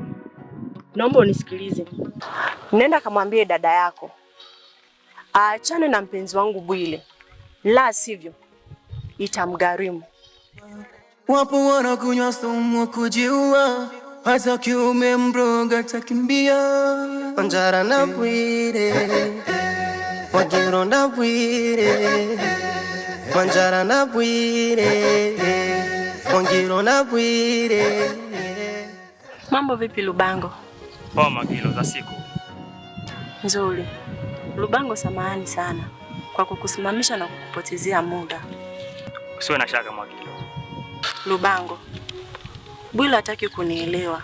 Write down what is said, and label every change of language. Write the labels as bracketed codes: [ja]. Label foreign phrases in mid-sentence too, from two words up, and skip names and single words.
[sw] Naomba unisikilize. Nenda kamwambie dada yako aachane na mpenzi wangu Bwile, la sivyo itamgharimu. Wapo wanakunywa sumu kujiua, hata kiume mroga takimbia. Wanjara na Bwire, Wagiro na Bwire, Wanjara na Bwire, Mwagiro na Bwire. Mambo vipi Lubango? Poa Magilo, za siku Nzuri. Lubango, samahani sana kwa kukusimamisha na kukupotezea muda. usiwe na shaka Magilo. Lubango, Bwile hataki kunielewa.